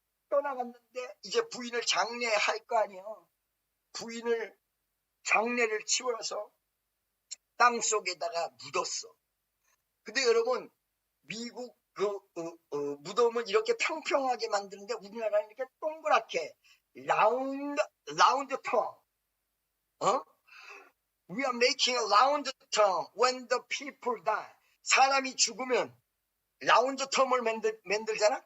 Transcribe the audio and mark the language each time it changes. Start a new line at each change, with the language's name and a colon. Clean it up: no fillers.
Korean: 떠나갔는데 이제 부인을 장례할 거 아니에요. 부인을 장례를 치워서 땅 속에다가 묻었어. 근데 여러분 미국 무덤은 이렇게 평평하게 만드는데 우리나라는 이렇게 동그랗게 라운드 턴.
English: We are making a round turn when the people die.
Korean: 사람이 죽으면 라운드 텀을 만들잖아.